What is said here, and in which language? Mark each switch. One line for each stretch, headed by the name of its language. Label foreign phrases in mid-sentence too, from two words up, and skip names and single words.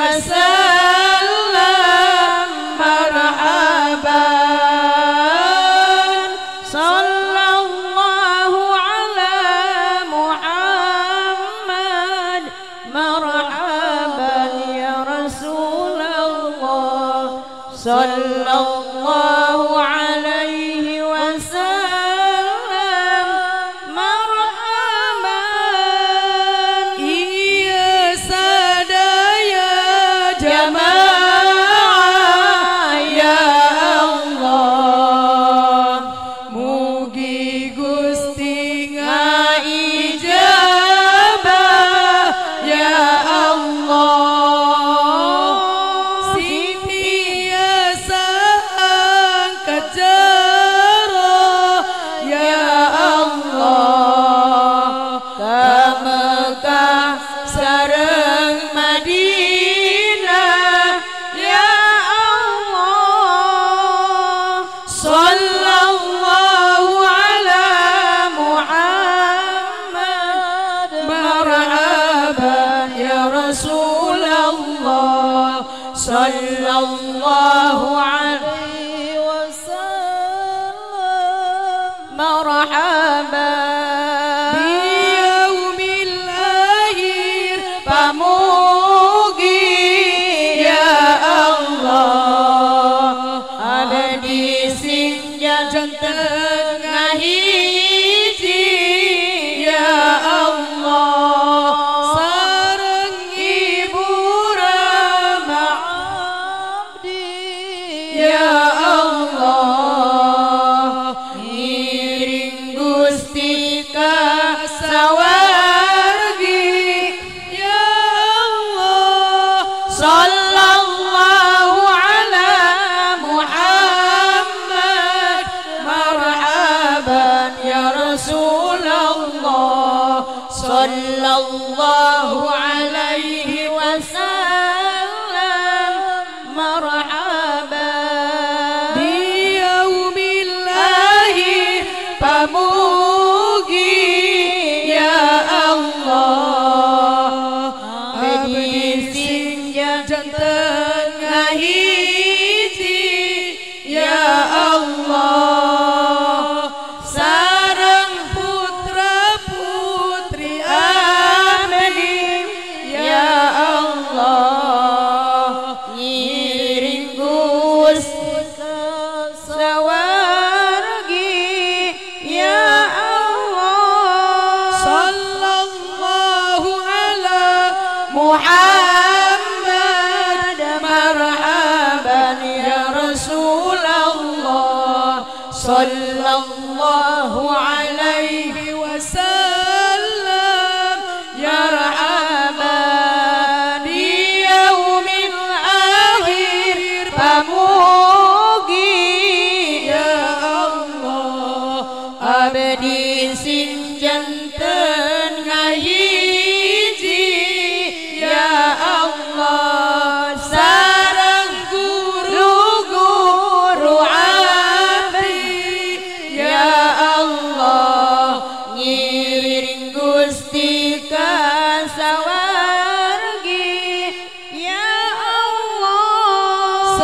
Arabic: وسلم مرحبا صلى الله على محمد مرحبا يا رسول الله صلى الله عليه وسلم مرحبا
Sundanese: iya sadaya jamaah ya Allah mugi Gusti ijabah ya Allah sing tiasa angkat jero ya Allah ka Mekah sareng
Arabic: المدينة يا الله صلى الله على محمد مرحبا يا رسول الله صلى الله عليه وسلم مرحبا بيوم الآخر
Sundanese: pamugi ya Allah abdi sing janten ngahiji ya Allah sareng ibu rama abdi ya Allah ngiring Gusti ka sawargi ya Allah
Arabic: صلى الله على محمد مرحبا يا رسول الله صلى الله عليه وسلم مرحبا بيوم
Sundanese: akhir pamugi ya Allah abdi sing janten ngahiji ya Allah sareng putra putri abdi ya Allah ngiring Gusti ka sawargi ya Allah
Arabic: صلى الله على محمد مرحبا يا رسول الله صلى الله عليه وسلم يا مرحبا في يوم الآخر
Sundanese: pamugi ya Allah abdi sing janten ngahiji ya Allah sareng guru-guru abdi ya Allah ngiring Gusti ka sawargi ya Allah